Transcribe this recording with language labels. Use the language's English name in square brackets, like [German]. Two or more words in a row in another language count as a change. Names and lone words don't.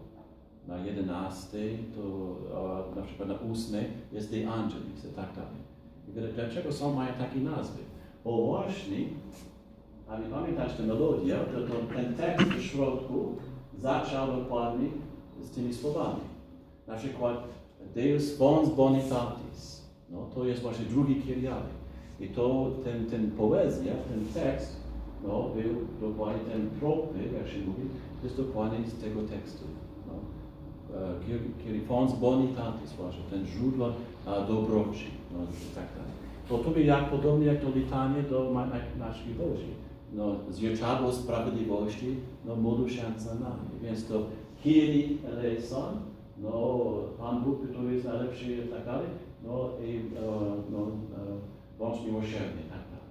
[Polish] Na 11, to na przykład na 8 jest De Angelis i tak dalej. Dlaczego są mają takie nazwy? Bo właśnie, aby pamiętać tę melodię, to ten tekst w środku zaczął dokładnie z tymi słowami. Na przykład [Latin] Deus fons bonitatis. [Polish] To jest właśnie drugi kyriale. I to ten poezja, ten tekst, był dokładnie ten tropy, jak się mówi, to jest dokładnie z tego tekstu. [Latin] Kyrie fons bonitatis [Polish] właśnie, ten źródło dobroci, i tak dalej. To by podobnie jak to litanie do naszej Bożej. Zwierciadło sprawiedliwości, módl się nad nami. Więc to chwili eleison, no Pan Bóg, który jest najlepszy i tak dalej, no i bądź miłosierny, tak dalej.